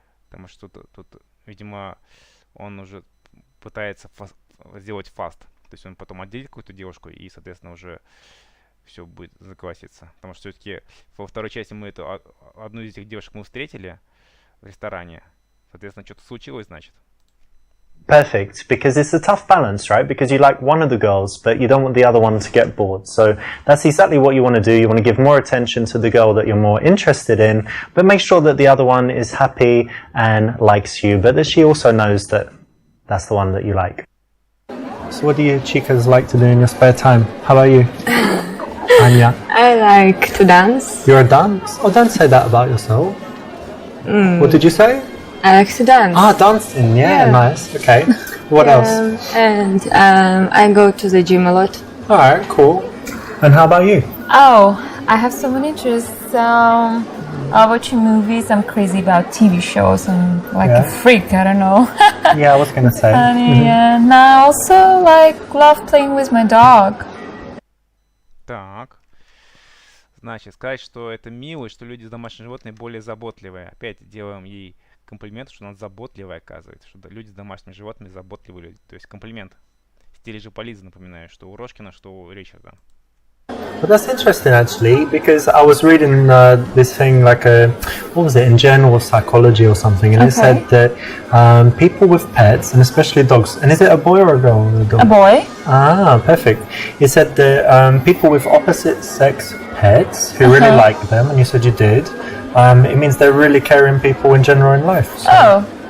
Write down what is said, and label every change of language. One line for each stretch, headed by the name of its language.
Russian: Потому что тут, видимо, он уже пытается сделать фаст. То есть он потом отделит какую-то девушку и, соответственно, уже все будет закваситься. Потому что все-таки во второй части мы одну из этих девушек мы встретили в ресторане. Соответственно, что-то случилось, значит.
English: Perfect, because it's a tough balance, right? Because you like one of the girls, but you don't want the other one to get bored. So that's exactly what you want to do. You want to give more attention to the girl that you're more interested in, but make sure that the other one is happy and likes you, but that she also knows that that's the one that you like. So what do you chicas like to do in your spare time? How about you? Anya? I like to dance. You're a dance? Oh, don't say that about yourself. What did you say? I like to dance. Ah, dancing, yeah. Nice, okay. What else? And I go to the gym a lot. Alright, cool. And how about you? Oh, I have so many interests. Watching movies. I'm crazy about TV shows. I'm like a freak. I don't know. Yeah, I was gonna say. Funny, and I also love playing with my dog.
Russian: Так. Значит, сказать, что это мило, что люди с домашними животными более заботливые. Опять делаем ей комплимент, что она заботливая, оказывается. Что люди с домашними животными заботливые люди. То есть комплимент. В стиле же Полиза, напоминаю, что у Рожкина, что у Ричарда.
English: But that's interesting actually, because I was reading this thing like what was it, in Journal of Psychology or something, and it said that people with pets, and especially dogs, and is it a boy or a girl? A boy. Ah, perfect. It said that people with opposite sex pets who really like them, and you said you did, it means they're really caring people in general in life. So.